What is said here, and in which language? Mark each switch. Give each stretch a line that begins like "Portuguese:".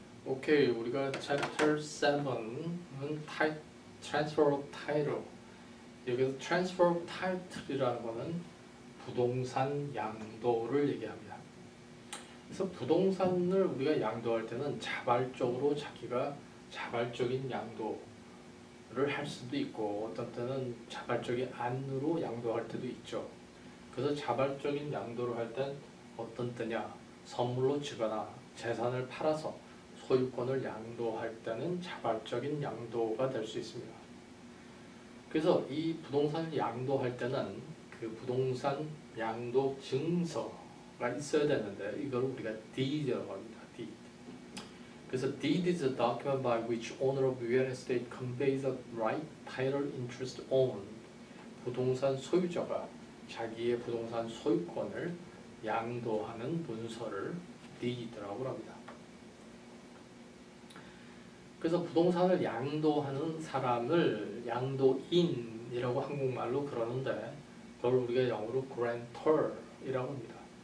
Korean: 오케이, 우리가 Chapter 7은 Transfer of Title. 여기서 Transfer of Title이라는 거는 부동산 양도를 얘기합니다. 그래서 부동산을 우리가 양도할 때는 자발적으로 자기가 자발적인 양도를 할 수도 있고 어떤 때는 자발적인 안으로 양도할 때도 있죠. 그래서 자발적인 양도를 할 땐 어떤 때냐, 선물로 주거나 재산을 팔아서 소유권을 양도할 때는 자발적인 양도가 될 수 있습니다. 그래서 이 부동산을 양도할 때는 그 부동산 양도 증서가 있어야 되는데 이걸 우리가 deed라고 합니다.
English: deed.
Korean: 그래서
English: deed is a document by which owner of real estate conveys a right, title, interest on.
Korean: 부동산 소유자가 자기의 부동산 소유권을 양도하는 문서를 deed라고 합니다. 그래서 부동산을 양도하는 사람을 양도인이라고 한국말로 그러는데 그걸 우리가 영어로 grantor이라고 합니다.